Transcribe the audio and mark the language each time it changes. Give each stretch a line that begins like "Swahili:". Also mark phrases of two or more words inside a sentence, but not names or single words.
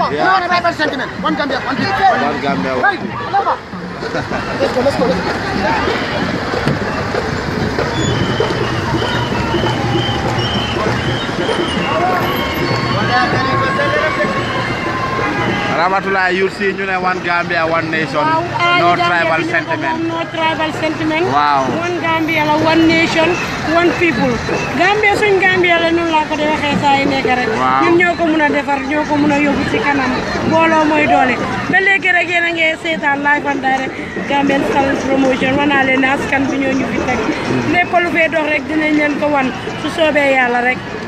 English: No tribal sentiment. One Gambia, one people. One Gambia. Right. Never. Let's go. Ramatulaay you see
Wolof: ñu ne
English: one Gambia one nation no tribal sentiment wow one Gambia
Wolof: la
English: one nation one people
Wolof: Gambia suñ Gambia la noonu laa ko di waxee saa yi nekk rek ñun ñoo ko mun a defar ñoo ko mun a yóbbu ci kanam booloo mooy doole ba léegi rek yéen a ngi seetaan
English: live and direct
Wolof: Gambian Talents Promotion wanaa leen ne askan bi ñoo ñu fi teg lépp lu fee dox rek dinañ leen ko wan su soobee yàlla rek